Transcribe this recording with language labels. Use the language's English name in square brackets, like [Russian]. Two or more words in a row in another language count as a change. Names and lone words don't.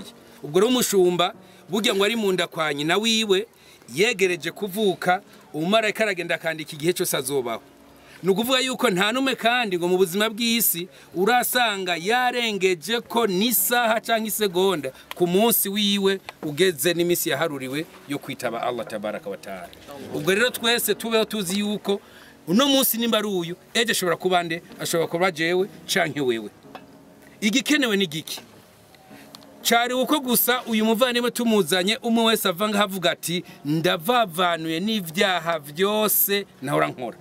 [Rundi] Ubwo rero umushumba burya ngo ari mu nda kwa nyina wiwe yegereje kuvuka, umumarayika aragenda akandika igihe cyose azobaho. Nukuvuga yuko nta nume kandi ngo mu buzima bw'isi urasanga yarengeje ko n'isaha canke isegonda ku munsi wiwe ugeze n'imisi yaharuriwe yo kwitaba [Arabic] الله تبارك وتعالى. [Rundi] Ubwo rero twese tubeho tuzi yuko uno munsi nimba ari uyu, ejo ashobora kuba nde, ashobora kuba jewe canke wewe. Igikenewe ni giki? Cari uko gusa uyu muvandimwe tumuzanye umwe wese avanga havuga ati ndavavanuye n'ivyaha vyose nahora nkora.